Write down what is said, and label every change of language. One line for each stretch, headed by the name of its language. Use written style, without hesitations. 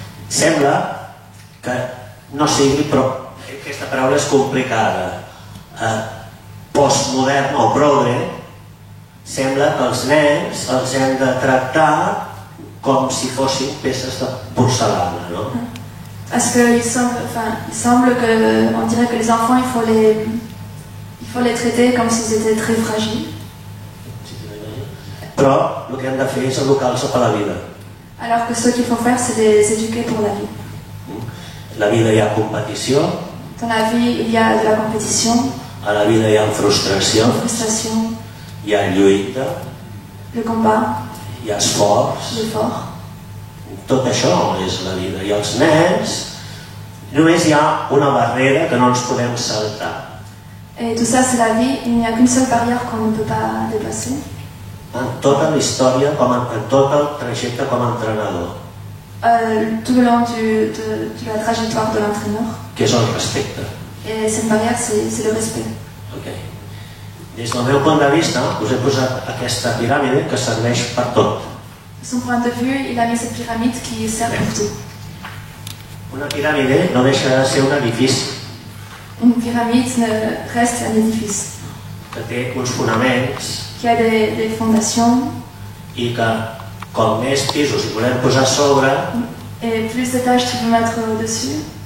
Catalan: Sembla que no sigui, però aquesta paraula és complicada. Postmodern o progre, sembla que els nens els hem de tractar com si fossin peces de porcellana, no?
French: Parce qu'il semble que, on dirait que les enfants, il faut les traiter comme s'ils étaient très fragiles.
Catalan: Però el que hem de fer és educar-los per la vida.
French: Alors que ce qu'il faut faire, c'est les éduquer pour la vie.
Catalan: A la vida hi ha competició,
French: Dans la vie, il y a de la compétition,
Catalan: a la vida hi ha frustració,
French: la frustration,
Catalan: hi ha lluita,
French: le combat,
Catalan: hi ha esforç.
French: l'effort.
Catalan: Tot això és la vida. I els nens només hi ha una barrera que no ens podem saltar.
French: Et tout ça, c'est la vie. Il n'y a qu'une seule barrière qu'on ne peut pas dépasser.
Catalan: en tota la història, en tot el trajecte com a entrenador,
French: tout le long de la trajectoire de l'entraîneur.
Catalan: que és el respecte.
French: Et cette barrière, c'est le respect. Okay.
Catalan: Des del meu punt de vista, us he posat aquesta piràmide que serveix per tot.
French: De son point de vue, il a mis cette pyramide qui sert pour tout.
Catalan: Una piràmide no deixa de ser un edifici
French: Une pyramide reste un édifice
Catalan: que té uns fonaments
French: qui a des fondations,
Catalan: i que com més pisos hi volem posar a sobre,
French: et plus d'étages tu peux mettre au-dessus,